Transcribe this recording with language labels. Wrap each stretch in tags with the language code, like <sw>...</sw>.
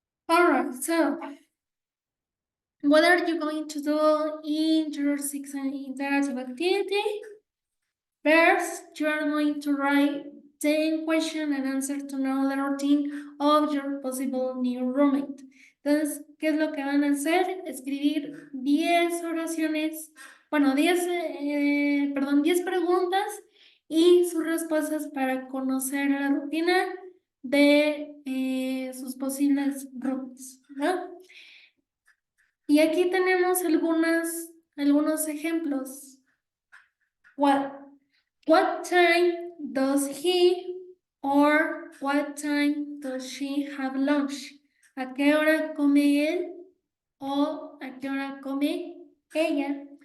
<en>All right, so what are you going to do in your sixth interactive activity? First, you are going to write 10 questions and answer to know the routine of your possible new roommate.</en> <es>Entonces, ¿qué es lo que van a hacer? Escribir 10 oraciones, bueno, 10 preguntas y sus respuestas para conocer la rutina de sus posibles roommates, ¿no? Y aquí tenemos algunos ejemplos.</es> <en>What time does he or what time does she have lunch?</en> <es>¿A qué hora come él o a qué hora come ella?</es>